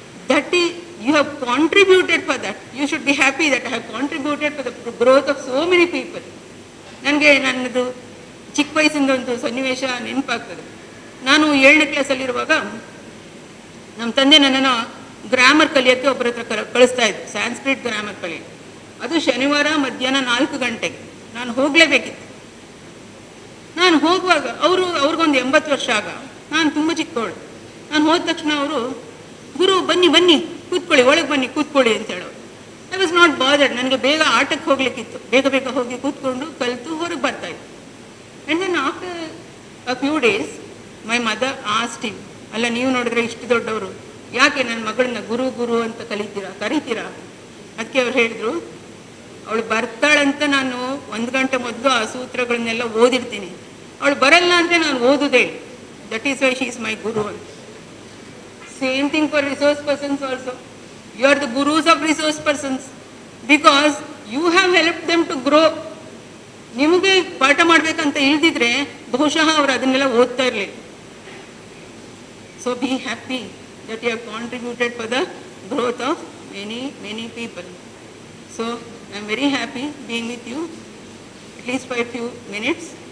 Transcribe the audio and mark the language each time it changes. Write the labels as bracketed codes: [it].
[en] That is, you have contributed for that. You should be happy that I have contributed for the growth of so many people. [kn] ನನಗೆ ನನ್ನದು ಚಿಕ್ಕ ವಯಸ್ಸಿಂದ ಒಂದು ಸನ್ನಿವೇಶ ನೆನಪಾಗ್ತದೆ. ನಾನು 7ನೇ ಕ್ಲಾಸಲ್ಲಿರುವಾಗ ನಮ್ಮ ತಂದೆ ನನ್ನನ್ನು ಗ್ರಾಮರ್ ಕಲಿಯೋಕ್ಕೆ ಒಬ್ಬರ ಹತ್ರ ಕಳಿಸ್ತಾ ಇದ್ರು, ಸ್ಯಾನ್ಸ್ಕ್ರಿಟ್ ಗ್ರಾಮರ್ ಕಲಿ. ಅದು ಶನಿವಾರ ಮಧ್ಯಾಹ್ನ 4 ಗಂಟೆಗೆ ನಾನು ಹೋಗಲೇಬೇಕಿತ್ತು. ನಾನು ಹೋಗುವಾಗ ಅವ್ರಿಗೊಂದು 80 ವರ್ಷ ಆಗ, ನಾನು ತುಂಬ ಚಿಕ್ಕವಳು. ನಾನು ಹೋದ ತಕ್ಷಣ ಅವರು, ಗುರು ಬನ್ನಿ ಕೂತ್ಕೊಳ್ಳಿ, ಒಳಗೆ ಬನ್ನಿ ಕೂತ್ಕೊಳ್ಳಿ ಅಂತ ಹೇಳೋರು. [en] I was not bothered. [kn] ನನಗೆ ಬೇಗ ಆಟಕ್ಕೆ ಹೋಗ್ಲಿಕ್ಕಿತ್ತು, ಬೇಗ ಹೋಗಿ ಕೂತ್ಕೊಂಡು ಕಲಿತು ಹೊರಗೆ ಬರ್ತಾ ಇತ್ತು. [en] and then after a few days my mother asked him, [kn] ಅಲ್ಲ ನೀವು ನೋಡಿದ್ರೆ ಇಷ್ಟು ದೊಡ್ಡವರು, ಯಾಕೆ ನನ್ನ ಮಗಳನ್ನ ಗುರು ಅಂತ ಕರಿತೀರಾ? ಅದಕ್ಕೆ ಅವ್ರು ಹೇಳಿದ್ರು, ಅವಳು ಬರ್ತಾಳಂತ ನಾನು 1 ಗಂಟೆ ಮೊದಲು ಆ ಸೂತ್ರಗಳನ್ನೆಲ್ಲ ಓದಿರ್ತೀನಿ, ಅವಳು ಬರಲ್ಲ ಅಂದರೆ ನಾನು ಓದುದೇ. [en] That is why she is my guru ಅಂತ. Same thing for resource persons also. You are the gurus of resource persons because you have helped them to grow. [kn] ನಿಮಗೆ ಪಾಠ ಮಾಡಬೇಕಂತ ಇಲ್ದಿದ್ರೆ ಬಹುಶಃ ಅವರು ಅದನ್ನೆಲ್ಲ ಓದ್ತಾ ಇರಲಿಲ್ಲ. [en] So be happy that you have contributed for the growth of many people. So I am very happy being with you at least for a few minutes.